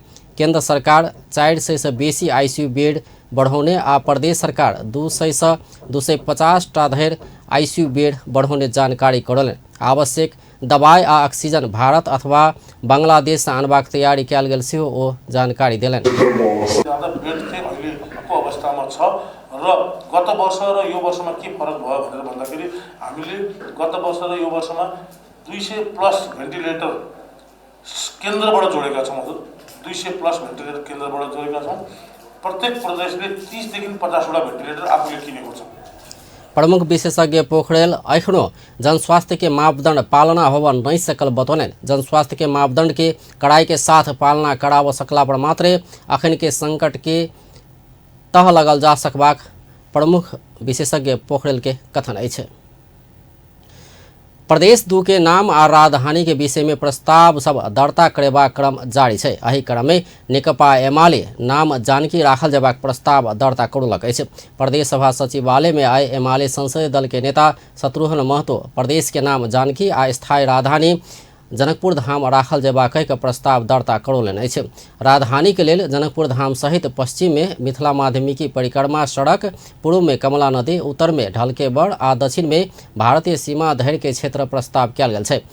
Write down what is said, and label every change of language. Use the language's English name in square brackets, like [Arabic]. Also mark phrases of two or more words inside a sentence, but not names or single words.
[Maithili] केंद्र सरकार 400 से बेसी [English] ICU bed [Maithili] बढ़ाने आ प्रदेश सरकार 200 से 250 धरि [English] ICU bed [Maithili] बढ़ाने जानकारी करल। आवश्यक दवाई आ ऑक्सीजन भारत अथवा बांग्लादेश से आनबाक तैयारी कयल गेल से ओ जानकारी दिलन। [Nepali] अवस्थामा छ र गत वर्ष र यो वर्षमा के फरक भयो भनेर भन्दाखेरि हामीले गत वर्ष र यो वर्षमा 200 [English] plus ventilator [Nepali] केन्द्रबाट जोडेका छौँ। 200 [English] plus ventilator [Nepali] केन्द्रबाट जोडेका छौँ। प्रत्येक प्रदेशले 30 देखि 50 वटा भेन्टिलेटर आफूले किनेको छ। [Maithili] प्रमुख विशेषज्ञ पोखरेल अखनो जनस्वास्थ्य के मापदंड पालना होवा नहीं सकल बतौलन। जनस्वास्थ्य के मापदंड के कड़ाई के साथ पालना कराव सकला पर मात्रे अखन के संकट के तह लगल जा सकबाक प्रमुख विशेषज्ञ पोखरेल के कथन अछि। प्रदेश 2 के नाम आ राजधानी के विषय में प्रस्ताव सब दर्ता करेबा क्रम जारी है। एही क्रम में नेकपा एमाले नाम जानकी राखल जेबाक प्रस्ताव दर्ता करलक अछि। प्रदेश सभा सचिवालय में आए एमाले संसदीय दल के नेता शत्रुघ्न महतो प्रदेश के नाम जानकी आ स्थायी राजधानी जनकपुर धाम राखल जेबाक के प्रस्ताव दर्ता करौलन अछि। राजधानी के लेल जनकपुर धाम सहित पश्चिम में मिथिला माध्यमिकी परिक्रमा सड़क, पूर्व में कमला नदी, उत्तर में ढलकेबड़ आ दक्षिण में भारतीय सीमा धरि के क्षेत्र प्रस्ताव कयल गेल छै।